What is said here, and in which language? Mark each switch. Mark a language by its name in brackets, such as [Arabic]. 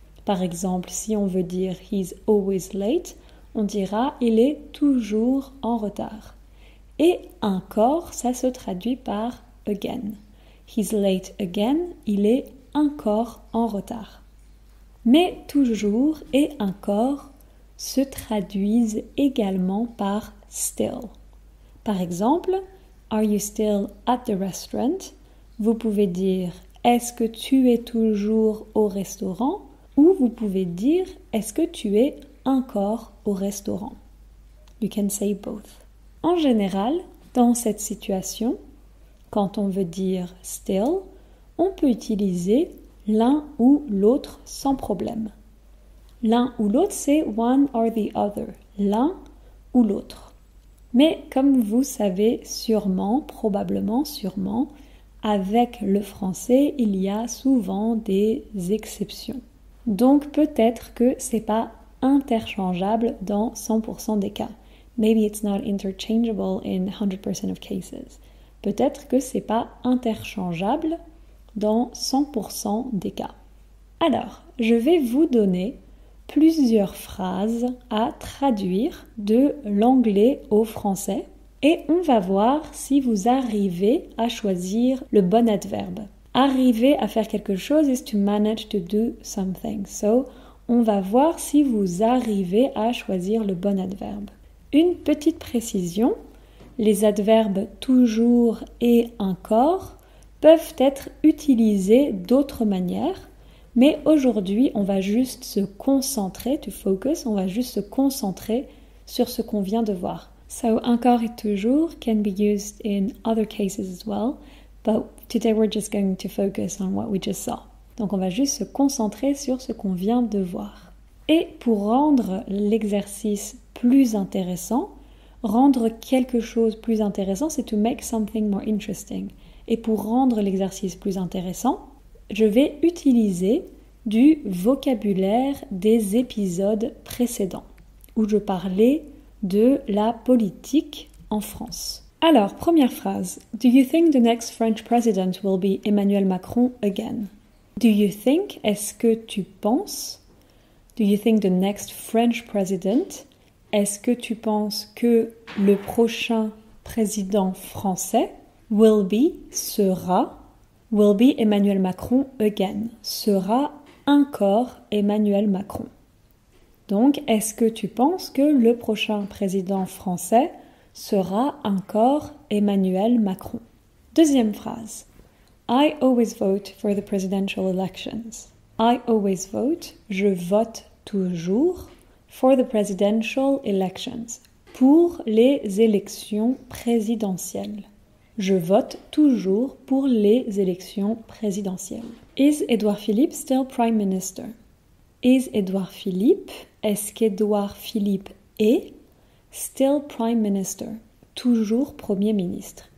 [French] Par exemple, si on veut dire [English] he's always late, [French] on dira il est toujours en retard. Et encore, ça se traduit par again. [English] He's late again, [French] il est encore en retard. Mais toujours et encore se traduisent également par still. Par exemple, [English] are you still at the restaurant? [French] Vous pouvez dire « Est-ce que tu es toujours au restaurant ?» ou vous pouvez dire « Est-ce que tu es encore au restaurant ?» [English] You can say both. [French] En général, dans cette situation, quand on veut dire « still », on peut utiliser l'un ou l'autre sans problème. L'un ou l'autre, c'est « [English] one or the other [French] », l'un ou l'autre. Mais comme vous savez sûrement, probablement sûrement, avec le français, il y a souvent des exceptions. Donc peut-être que c'est pas interchangeable dans 100% des cas. [English] Maybe it's not interchangeable in 100% of cases. [French] Peut-être que c'est pas interchangeable dans 100% des cas. Alors, je vais vous donner plusieurs phrases à traduire de l'anglais au français. Et on va voir si vous arrivez à choisir le bon adverbe. Arriver à faire quelque chose [English] is to manage to do something. [French] So, on va voir si vous arrivez à choisir le bon adverbe. Une petite précision, les adverbes toujours et encore peuvent être utilisés d'autres manières, mais aujourd'hui, on va juste se concentrer, [English] to focus, [French] on va juste se concentrer sur ce qu'on vient de voir. [English] So, encore et toujours can be used in other cases as well, but today we're just going to focus on what we just saw. [French] Donc, on va juste se concentrer sur ce qu'on vient de voir. Et pour rendre l'exercice plus intéressant, rendre quelque chose plus intéressant, c'est [English] to make something more interesting. [French] Et pour rendre l'exercice plus intéressant, je vais utiliser du vocabulaire des épisodes précédents, où je parlais de la politique en France. Alors, première phrase. [English] Do you think the next French president will be Emmanuel Macron again? Do you think, [French] est-ce que tu penses? [English] Do you think the next French president? [French] Est-ce que tu penses que le prochain président français [English] will be, [French] sera, [English] will be Emmanuel Macron again, [French] sera encore Emmanuel Macron? Donc, est-ce que tu penses que le prochain président français sera encore Emmanuel Macron? Deuxième phrase. [English] I always vote for the presidential elections. I always vote, [French] je vote toujours, [English] for the presidential elections, [French] pour les élections présidentielles. Je vote toujours pour les élections présidentielles. [English] Is Édouard Philippe still Prime Minister? Is Édouard Philippe, [French] est-ce qu'Édouard Philippe est [English] still Prime Minister, [French] toujours Premier ministre?